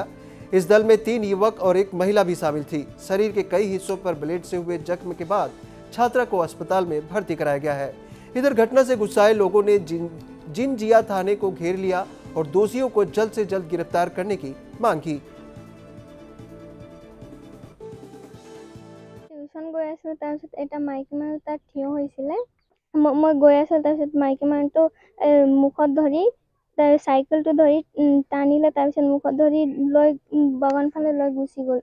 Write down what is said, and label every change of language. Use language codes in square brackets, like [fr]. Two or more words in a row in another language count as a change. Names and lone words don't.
[hi] इस दल में 3 युवक और एक महिला भी शामिल थी। शरीर के कई हिस्सों पर ब्लेड से हुए जख्म के बाद छात्रा को अस्पताल में भर्ती कराया गया है। इधर घटना से गुस्साए लोगों ने जिनजिया थाने को घेर लिया और दोषियों को जल्द से जल्द गिरफ्तार करने की मांग की। [as] টিউশন গৈ আছিলোঁ, তাৰপিছত এটা মাইকী মানুহ তাত থিয় হৈছিলে। মই গৈ আছিলোঁ, তাৰপিছত মাইকী মানুহটো মুখত ধৰি চাইকেলটো ধৰি টানিলে, তাৰপিছত মুখত ধৰি লৈ বাগান ফালে লৈ গুচি গ'ল।